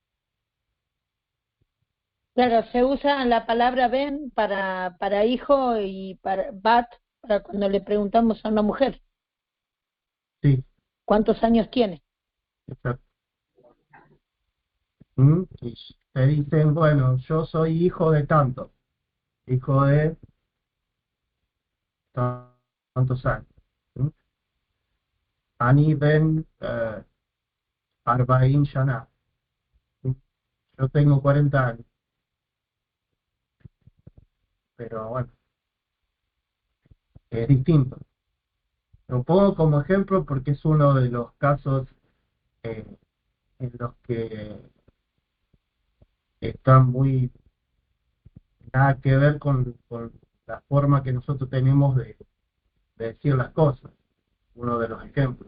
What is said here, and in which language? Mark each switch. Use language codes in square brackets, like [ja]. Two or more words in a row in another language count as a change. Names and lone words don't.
[es] Claro, se usa la palabra ben para hijo y para bat para cuando le preguntamos a una mujer Sí, cuántos años tiene. exacto. ¿Mm? Y te dicen, bueno, yo soy hijo de tanto, hijo de tantos años. [he] ¿Mm? אני בן ארבעים שנה. ¿Mm? [es] Yo tengo 40 años, pero bueno, es distinto. Lo pongo como ejemplo porque es uno de los casos eh, en los que están muy nada que ver con la forma que nosotros tenemos de decir las cosas, uno de los ejemplos.